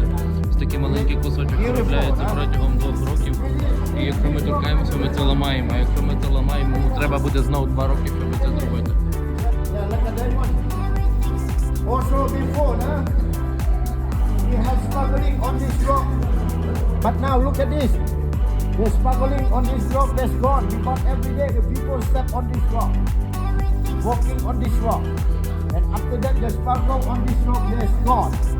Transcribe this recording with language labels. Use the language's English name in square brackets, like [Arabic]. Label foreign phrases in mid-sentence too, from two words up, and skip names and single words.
[Ukrainian] Ось такий маленький кусочок виробляється протягом 2 років. І якщо ми торкаємося, ми це ламаємо. А якщо ми це ламаємо, треба буде знову 2 роки, щоб це зробити. [English] The sparkling on this rock that's gone because every day the people step on this rock, walking on this rock, and after that the sparkle on this rock is gone.